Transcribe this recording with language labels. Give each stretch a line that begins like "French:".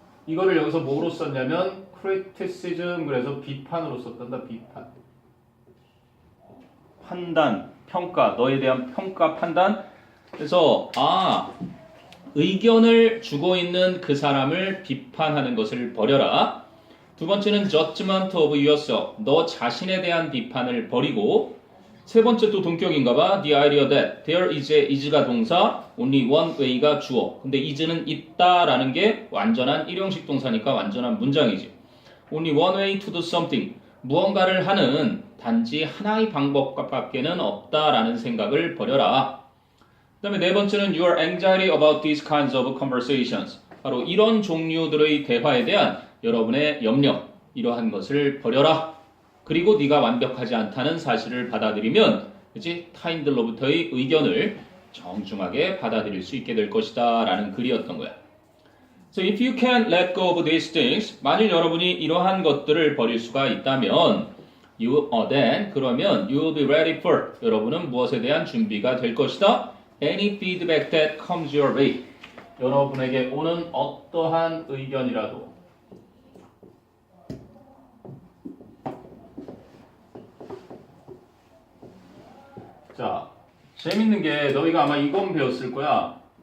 Korean: 이거를 여기서 뭐로 썼냐면 criticism 그래서 비판으로 썼단다. 비판. 판단, 평가, 너에 대한 평가, 판단. 그래서 의견을 주고 있는 그 사람을 비판하는 것을 버려라. 두 번째는
English: judgment of yourself.
Korean: 너 자신에 대한 비판을 버리고 세 번째 또 동격인가 봐.
English: The idea that there is
Korean: 가 동사,
English: only one way
Korean: 가 주어. 근데 is는 있다라는 게 완전한 일형식 동사니까 완전한 문장이지.
English: Only one way to do something.
Korean: 무언가를 하는 단지 하나의 방법밖에는 없다라는 생각을 버려라. 그 다음에 네 번째는
English: your anxiety about these kinds of conversations.
Korean: 바로 이런 종류들의 대화에 대한 여러분의 염려, 이러한 것을 버려라. 그리고 네가 완벽하지 않다는 사실을 받아들이면 그치? 타인들로부터의 의견을 정중하게 받아들일 수 있게 될 것이다 라는 글이었던 거야.
English: So if you can let go of these things,
Korean: 만일 여러분이 이러한 것들을 버릴 수가 있다면
English: then
Korean: 그러면
English: you will be ready for
Korean: 여러분은 무엇에 대한 준비가 될 것이다.
English: Any feedback that comes your way.
Korean: 여러분에게 오는 어떠한 의견이라도 자, 재밌는 게 너희가 아마 이건 배웠을 거야.